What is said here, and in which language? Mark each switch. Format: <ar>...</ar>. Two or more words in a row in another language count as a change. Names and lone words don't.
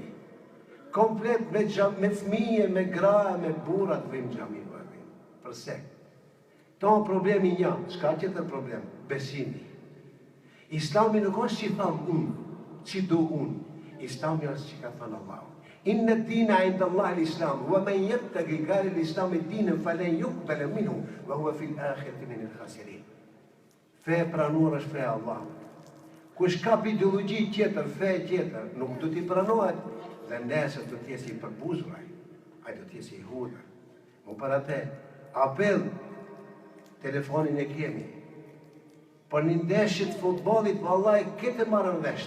<sq>Komplet me fmije, me gra, me burat vim gjami. Përse? To problemi një, s'ka qëtër problem, besimi. Islami nuk është që thamë unë, që du unë. Islami është që ka thënë Allah.</sq> <ar>إن الدين عند الله الإسلام ومن يبتغ غير الإسلام دينا فلن يقبل منه وهو في الآخرة من الخاسرين.</ar> <sq>Fe pranur është fe Allah. Kush ka ideologji tjetër, fe tjetër, nuk do t'i pranohet, dhe nesër do t'jesi i përbuzuraj, ai do t'jesi i hudër. Mu për atë, apel, telefonin e kemi, për një ndeshjit futbolit, vallaj, këtë marrën veshtë.</sq>